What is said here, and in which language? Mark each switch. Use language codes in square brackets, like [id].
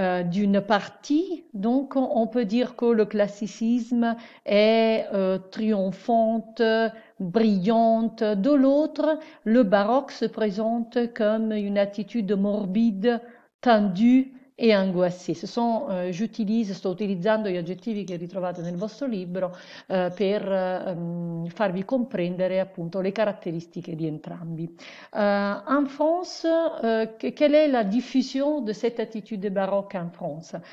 [fr] D'une partie, donc, on peut dire que le classicisme est triomphante, brillante. De l'autre, le baroque se présente comme une attitude morbide, tendue e angoissée. [it] Sto utilizzando gli aggettivi che ritrovate nel vostro libro per farvi comprendere appunto le caratteristiche di entrambi. [fr] En France, quelle est la diffusion de cette attitude baroque en France?